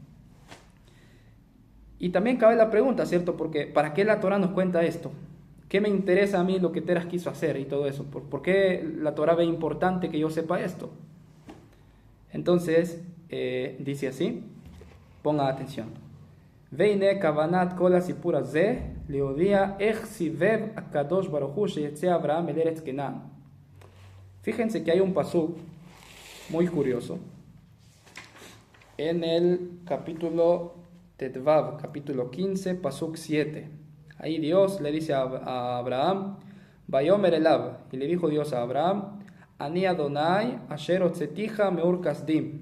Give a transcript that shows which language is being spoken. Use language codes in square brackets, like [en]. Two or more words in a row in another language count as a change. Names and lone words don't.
[es] Y también cabe la pregunta, ¿cierto? Porque ¿para qué la Torah nos cuenta esto? ¿Qué me interesa a mí lo que Terach quiso hacer y todo eso? ¿Por qué la Torah ve importante que yo sepa esto? Entonces, dice así, ponga atención. [he] ואין כוונת כל הסיפור הזה להודיע איך סיבב הקדוש ברוך הוא שיצא אברהם אל ארץ כנען. [es] Fíjense que hay un pasuk muy curioso en el capítulo Tetvav, capítulo 15, pasuk 7. Ahí Dios le dice a Abraham, [he] ויאמר אליו, [es] y le dijo Dios a Abraham, [he] אני ה׳ אשר הוצאתיך מאור כשדים.